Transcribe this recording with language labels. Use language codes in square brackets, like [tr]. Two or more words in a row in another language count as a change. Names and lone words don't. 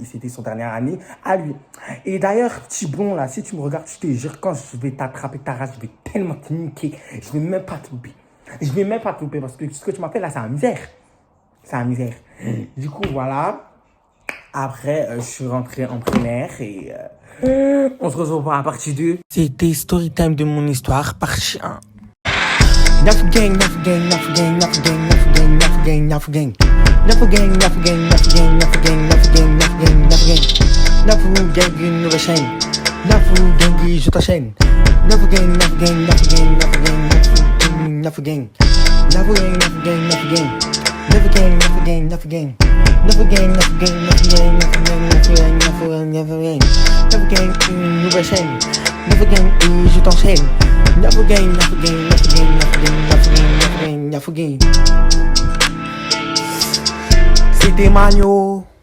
[fr] C'était son dernière année à lui. Et d'ailleurs, petit bon là, si tu me regardes, je te jure, quand je vais t'attraper ta race, je vais tellement te niquer. Je vais même pas te louper. Je vais même pas te louper parce que ce que tu m'appelles là, c'est la misère. C'est la misère. Du coup, voilà. Après, je suis rentré en primaire et on se retrouve pour la partie 2. C'était [en] story time [fr] de mon histoire, partie 1. Nafu gang, nafu gang, nafu gang, nafu gang, nafu gang, nafu gang, nafu gang. Nafu gang, nafu gang, nafu gang, nafu gang, nafu gang, nafu gang, nafu gang. Nafu gang, une nouvelle chaîne. Nafu gang, je t'enchaîne. Nafu gang, nafu gang, nafu gang, nafu gang, nafu gang. Nafu gang, nafu gang, nafu gang. Nafu gang, nafu gang, nafu gang. Nafu gang, nafu gang, nafu gang, nafu gang, nafu gang, nafu gang, nafu gang. Nafu gang, une nouvelle chaîne. Nafu gang, je t'enchaîne. Nafu gang, nafu gang, nafu gang, nafu gang, nafu gang, nafu gang, nafu gang. C'était Magno.